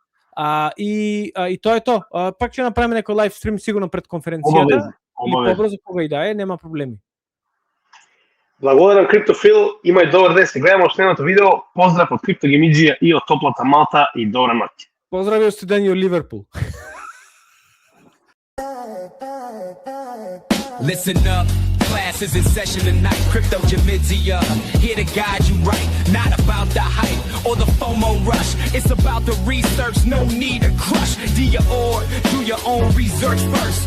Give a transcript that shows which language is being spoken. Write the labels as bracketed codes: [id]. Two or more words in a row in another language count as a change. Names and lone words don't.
[mk] И тоа е тоа. Пак ќе направиме некој [en] live stream [mk] сигурно пред конференцијата. И побрзо кога и да е, нема проблеми. Благодарам Криптофил, имај добар ден, се гледаме во следното видео. Поздрав од Криптогемиджија и од топлата Малта и добра ноќ. Поздрави од студени од Ливерпул. [en] Listen up, class is in session tonight. Cryptogemizia, here to guide you right. Not about the hype or the FOMO rush. It's about the research, no need to crush. Do your own research first.